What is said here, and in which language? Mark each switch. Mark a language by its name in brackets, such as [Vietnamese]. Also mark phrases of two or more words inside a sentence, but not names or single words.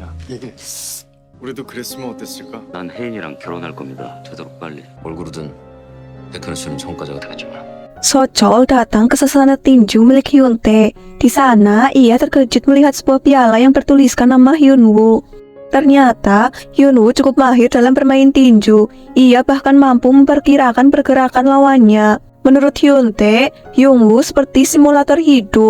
[Korean] 얘기해. 우리도 그랬으면 어땠을까? 난 혜인이랑 결혼할 겁니다. 되도록 빨리. 얼굴이든 백현우 씨는 전과자가 되겠지만 [Indonesian] Sojol datang ke sasana tinju milik Hyuntae. Di sana, ia terkejut melihat sebuah piala yang bertuliskan nama Hyunwoo. Ternyata, Hyunwoo cukup mahir dalam bermain tinju. Ia bahkan mampu memperkirakan pergerakan lawannya. Menurut Hyuntae, Hyunwoo seperti simulator hidup.